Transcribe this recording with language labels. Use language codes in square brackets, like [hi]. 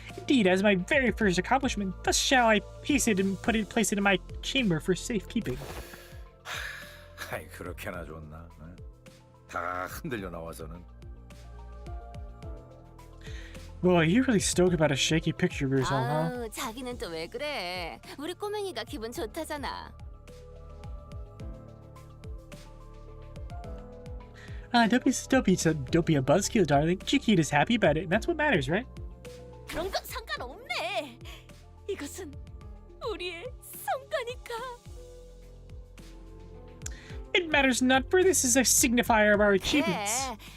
[en] Indeed, as my very first accomplishment, thus shall I place it in my chamber for safekeeping. [ko] 아이 그렇게나 좋나? 응? 다 흔들려 나와서는. [en] Boy, you're really stoked about a shaky picture of yourself, huh? [ko] 아우, 자기는 또 왜 그래? 우리 꼬맹이가 기분 좋다잖아. [en] Don't be a buzzkill, darling. Chiquita's happy about it, and that's what matters, right? [ko] 그런 건 상관없네. 이것은 우리의 성과니까. [en] It matters not, for this is a signifier of our achievements.